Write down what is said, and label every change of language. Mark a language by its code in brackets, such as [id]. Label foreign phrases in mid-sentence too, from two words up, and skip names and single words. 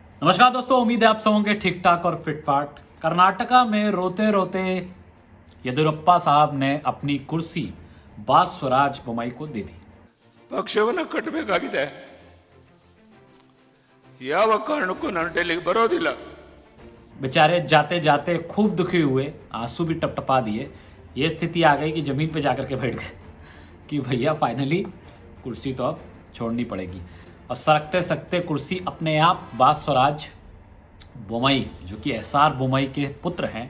[hi] नमस्कार दोस्तों, उम्मीद है आप सब होंगे ठीक ठाक और फिटफाट। कर्नाटका में रोते रोते येदियुरप्पा साहब ने अपनी कुर्सी बासवराज बोम्मई को दे दी। [kn] ಪಕ್ಷವನ್ನು ಕಟ್ಟಬೇಕಾಗಿದೆ. ಯಾವ ಕಾರಣಕ್ಕೂ ನಾನು ಡೆಲ್ಲಿಗೆ ಬರೋದಿಲ್ಲ. [hi] बेचारे जाते जाते खूब दुखी हुए, आंसू भी टपटपा दिए। ये स्थिति आ गई कि जमीन पे जाकर के बैठ गए कि भैया फाइनली कुर्सी तो अब छोड़नी पड़ेगी। और सरकते सकते कुर्सी अपने आप बासवराज बोम्मई, जो कि एसआर बोम्मई के पुत्र हैं।